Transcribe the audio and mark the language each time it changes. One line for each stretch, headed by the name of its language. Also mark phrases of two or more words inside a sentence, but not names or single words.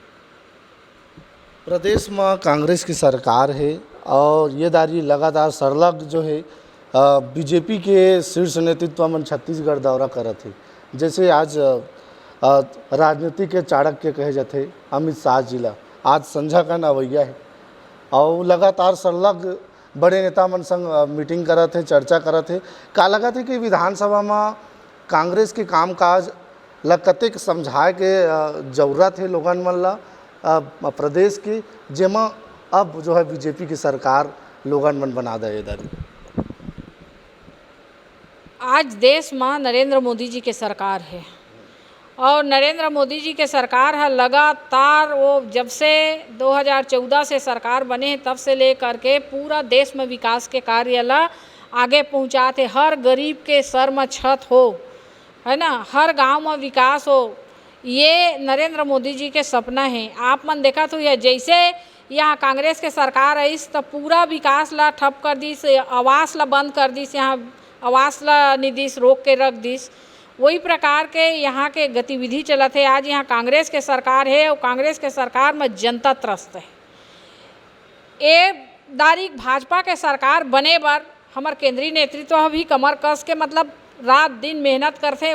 Chhattisgarhi: प्रदेश में कांग्रेस की सरकार है और ये दारी लगातार सरलग जो है बीजेपी के शीर्ष नेतृत्व में छत्तीसगढ़ दौरा करत है। जैसे आज राजनीति के चाणक्य कहे जाते अमित शाह जिला आज संझा का नवैया है और लगातार सरलग बड़े नेता मन संग मीटिंग करत है, चर्चा करत है। का लगत है कि विधानसभा में कांग्रेस के कामकाज ला कतेक समझाए के जरूरत है लोगन मन ला प्रदेश की, जेमा अब जो है बीजेपी की सरकार लोगन मन बना दे इधर। आज देश में नरेंद्र मोदी जी के सरकार है और नरेंद्र मोदी जी के सरकार है लगातार वो जब से 2014 से सरकार बने तब से लेकर के पूरा देश में विकास के कार्य ला आगे पहुँचाते। हर गरीब के सर में छत हो, है ना, हर गांव में विकास हो, ये नरेंद्र मोदी जी के सपना है। आप मन देखा तो यह जैसे यहाँ कांग्रेस के सरकार आई तो पूरा विकास ला ठप कर दीस, आवास ला बंद कर दीस, यहाँ आवास ला निधिस रोक के रख दीस, वही प्रकार के यहाँ के गतिविधि चलत है। आज यहाँ कांग्रेस के सरकार है और कांग्रेस के सरकार में जनता त्रस्त है। ये दारिक भाजपा के सरकार बने बर हमार केंद्रीय नेतृत्व भी कमर कस के मतलब रात दिन मेहनत करते।